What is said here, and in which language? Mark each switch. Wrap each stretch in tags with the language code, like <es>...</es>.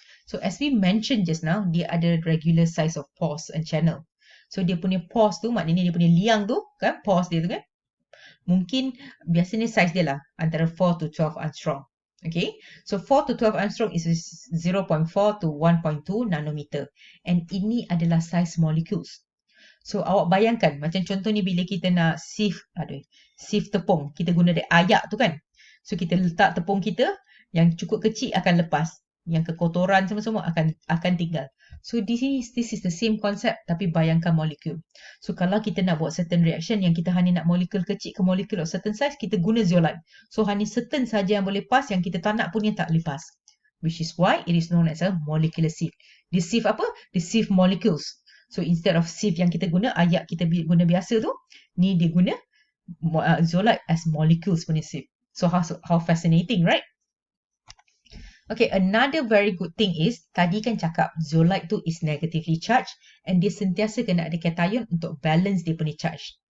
<en>So as we mentioned just now, dia ada regular size of pores and channel.</en> <ms>So dia punya pores tu, maknanya dia punya liang tu kan, pores dia tu kan, mungkin biasanya size dia lah antara 4 to 12 angstrom.</ms> <en>Okay, so 4 to 12 angstrom is 0.4 to 1.2 nanometer. And ini adalah size molecules.</en> <ms>So awak bayangkan, macam contoh ni bila kita nak sieve tepung, kita guna dia ayak tu kan. So kita letak tepung kita, yang cukup kecil akan lepas, yang kekotoran semua akan tinggal.</ms> <en>So this is the same concept, tapi bayangkan molekul.</en> <ms>So kalau kita nak buat certain reaction yang kita hanya nak molekul kecil ke molekul of certain size, kita guna zeolite. So hanya certain saja yang boleh pas, yang kita tak nak pun yang tak lepas.</ms> <en>Which is why it is known as a molecular sieve.</en> <ms>Dia sieve apa? Dia sieve molecules. So instead of sieve yang kita guna, ayak kita guna biasa tu, ni dia guna zeolite as molecules punya sieve.</ms> <en>So how fascinating, right?</en> <ms>Okay, another very good thing is, tadi kan cakap zeolite tu is negatively charged and dia sentiasa kena ada cation untuk balance dia punya charge.</ms>